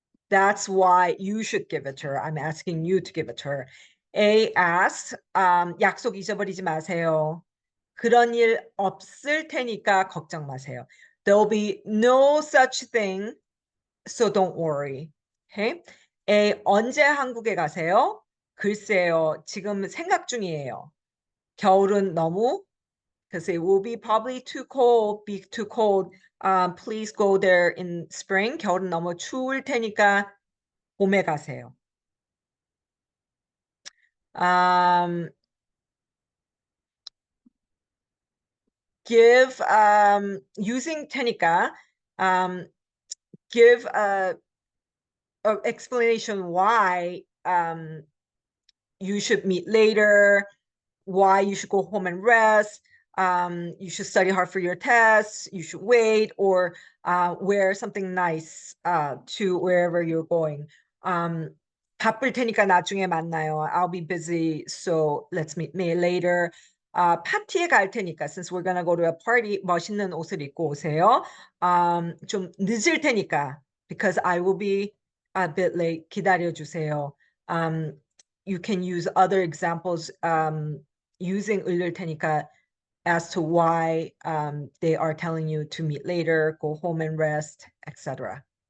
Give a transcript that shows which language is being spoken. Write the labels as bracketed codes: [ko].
[en] That's why you should give it to her. I'm asking you to give it to her. A asks, [ko] 약속 잊어버리지 마세요. 그런 일 없을 테니까 걱정 마세요. [en] There'll be no such thing, so don't worry. Okay? A, [ko] 언제 한국에 가세요? 글쎄요, 지금 생각 중이에요. 겨울은 너무, [en] because it will be probably too cold, be too cold. Please go there in spring. [ko] 겨울은 너무 추울 테니까 봄에 가세요. [en] Give, using 테니까, give a explanation why you should meet later, why you should go home and rest, you should study hard for your tests, you should wait, or wear something nice to wherever you're going. [ko] 바쁠 테니까 나중에 만나요. [en] I'll be busy, so let's meet me later. [ko] 파티에 갈 테니까, [en] since we're gonna go to a party, [ko] 멋있는 옷을 입고 오세요. 좀 늦을 테니까, [en] because I will be a bit late. [ko] 기다려주세요. [en] You can use other examples using 을를 테니까 as to why they are telling you to meet later, go home and rest, etc.